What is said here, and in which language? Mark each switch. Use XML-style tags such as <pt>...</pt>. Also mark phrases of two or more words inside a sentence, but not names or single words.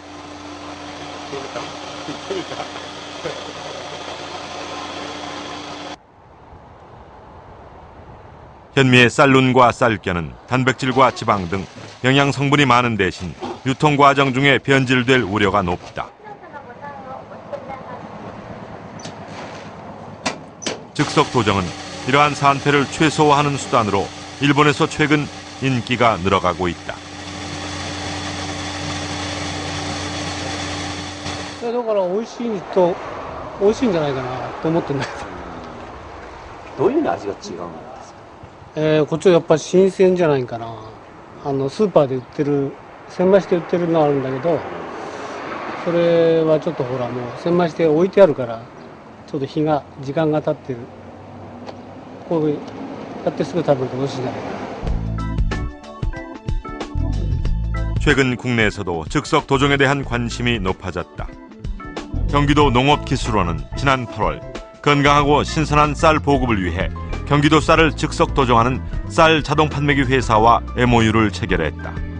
<ko>현미의 쌀룬과 쌀겨는 단백질과 지방 등 영양 성분이 많은 대신 유통 과정 중에 변질될 우려가 높다. 즉석 도정은 이러한 산패를 최소화하는 수단으로 일본에서 최근 인기가 늘어가고 있다.</ko> <ja>だから美味しいと美味しいんじゃないかなと思ってんだけど。どういう味が違うんですか？こっちはやっぱり新鮮じゃないかな。スーパーで売ってる千枚して売ってるのあるんだけど、それはちょっとほらもう千枚して置いてあるからちょっと時間が経ってる。こうやってすぐ食べると美味しいんじゃないかな。</ja> <ko>최근 국내에서도 즉석 도정에 대한 관심이 높아졌다. 경기도 농업기술원은 지난 8월 건강하고 신선한 쌀 보급을 위해 경기도 쌀을 즉석 도정하는 쌀 자동 판매기 회사와 MOU를 체결했다.</ko>